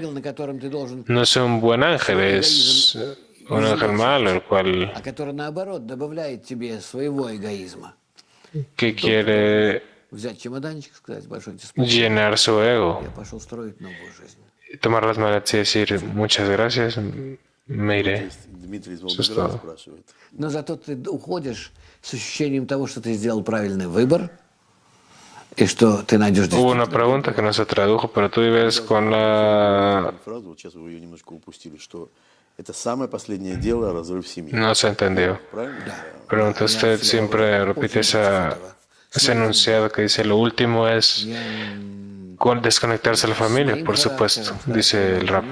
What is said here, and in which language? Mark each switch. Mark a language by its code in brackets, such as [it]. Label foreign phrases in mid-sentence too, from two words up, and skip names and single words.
[es] No es un buen ángel, es un ángel malo, el cual... que quiere llenar su ego, tomar las malas y decir muchas gracias, me iré. Eso es todo. [ru] Но зато ты уходишь с ощущением того, что ты сделал правильный выбор, и что ты найдешь... [es] Hubo una pregunta que no se tradujo, pero tú vives con la... No se entendió. Pregunta, usted siempre repite ese enunciado que dice, lo último es desconectarse de la familia, por supuesto, dice el rap.